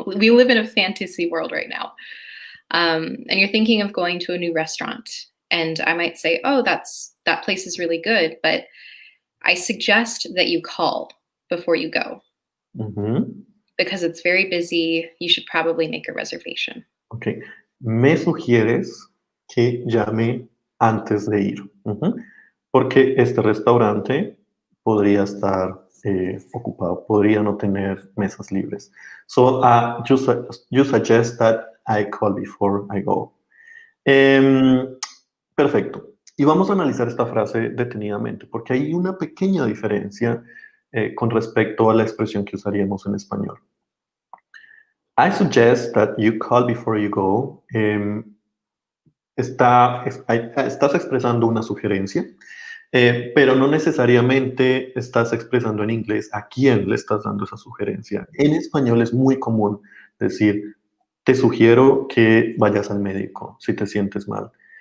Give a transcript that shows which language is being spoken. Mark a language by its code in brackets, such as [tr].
[en] We live in a fantasy world right now, and you're thinking of going to a new restaurant. And I might say, "Oh, that place is really good," but I suggest that you call before you go Ujú. because it's very busy. You should probably make a reservation. Ok. [es] Me sugieres que llame antes de ir. Ujú. Porque este restaurante podría estar ocupado, podría no tener mesas libres. [en] So you suggest that I call before I go. [es] Em, perfecto. Y vamos a analizar esta frase detenidamente, porque hay una pequeña diferencia con respecto a la expresión que usaríamos en español. [en] I suggest that you call before you go. [es] Estás expresando una sugerencia, pero no necesariamente estás expresando en inglés a quién le estás dando esa sugerencia. En español es muy común decir, te sugiero que vayas al médico si te sientes mal.